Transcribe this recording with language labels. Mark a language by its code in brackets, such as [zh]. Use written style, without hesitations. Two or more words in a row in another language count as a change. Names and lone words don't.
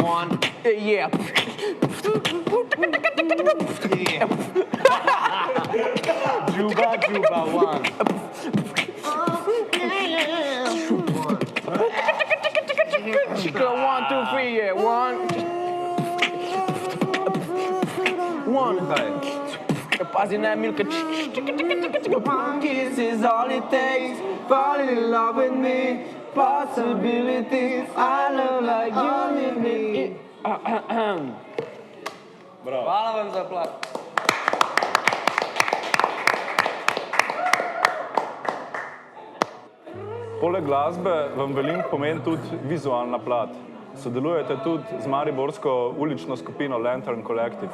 [en] One, yeah. Juba, one. Go 1, 2, 3, yeah. 1. [sl] Pazi na Milka. [en] One kiss is all it takes. Falling in love with me. Possibilities. I look like you need me. [sl] Hvala vam za aplauz. Poleg glasbe vam veliko pomeni tudi vizualna plat. Sodelujete tudi z mariborsko ulično skupino Lantern Collective.